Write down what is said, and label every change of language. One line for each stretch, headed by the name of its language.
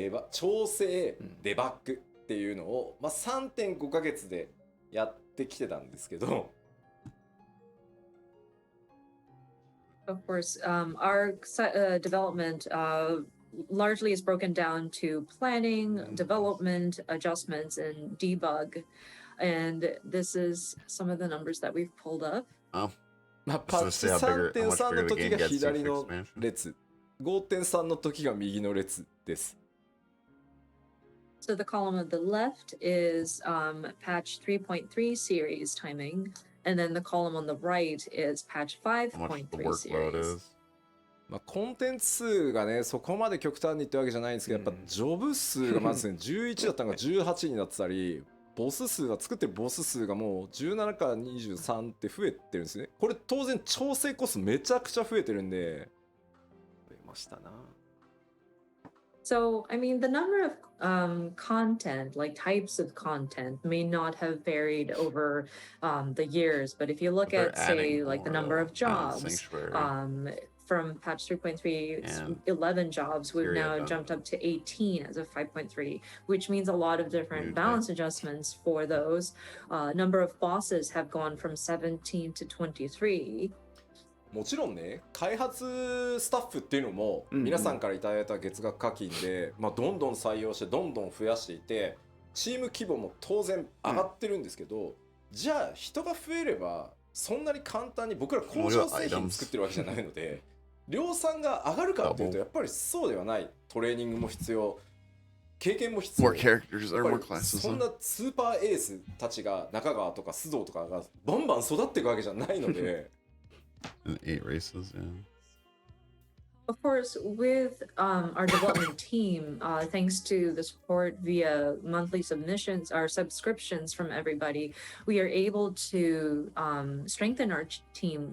Japanese: 調整デバッグっていうのを3.5 ヶ月でやってきてたんですけど。
English: Of course, our development largely is broken down to planning, development, adjustments, and debug. And this is some of the numbers that we've pulled up.
Japanese: パッチ 3.3 の時が左の列、5.3 の時が右の列です。
English: So the column on the left is patch 3.3 series timing. And then the column on the right is patch 5.3 series.
Japanese: コンテンツ数がねそこまで極端にってわけじゃないんですけど、やっぱジョブ数がまずね11だったのが18になってたり、ボス数が作ってるボス数がもう17から23って増えてるんですね。これ当然調整コストめちゃくちゃ増えてるんで。増えましたな。
English: So, I mean, the number of content, like types of content, may not have varied over the years. But if you look at, say, like the number of jobs, from patch 3.3, it's 11 jobs. We've now jumped up to 18 as of 5.3, which means a lot of different balance adjustments for those. Number of bosses have gone from 17 to 23.
Japanese: もちろんね開発スタッフっていうのも皆さんからいただいた月額課金で、まあ、どんどん採用してどんどん増やしていてチーム規模も当然上がってるんですけど、じゃあ人が増えればそんなに簡単に僕ら工場製品作ってるわけじゃないので量産が上がるかっていうとやっぱりそうではない。トレーニングも必要、経験も必要。そんなスーパーエースたちが中川とか須藤とかがバンバン育っていくわけじゃないので
English: 8 races, yeah. Of course, with our development team, thanks to the support via monthly submissions, our subscriptions from everybody, we are able to strengthen our team.